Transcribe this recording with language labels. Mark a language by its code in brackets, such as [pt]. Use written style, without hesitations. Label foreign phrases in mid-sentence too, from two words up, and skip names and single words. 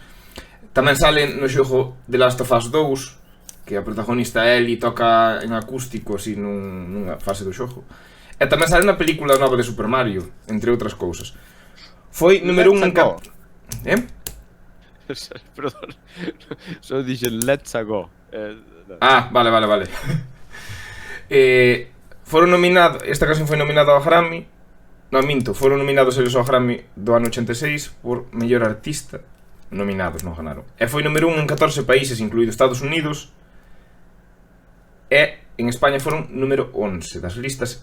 [gl] Tamén sale no xogo The Last of Us 2, que a protagonista Ellie toca en acústico así nunha fase do xogo. E tamén sale na película nova de Super Mario, entre outras cousas. Foi número 1 en Perdón. Só dixen [en] let's go. [gl] Vale. Foron nominados, esta canción foi nominada ao Grammy. Non, minto, foron nominados eles ao Grammy do ano 86 por mellor artista. Nominados, non ganaron. E foi número 1 en 14 países, incluído Estados Unidos. E en España foron número 11 das listas.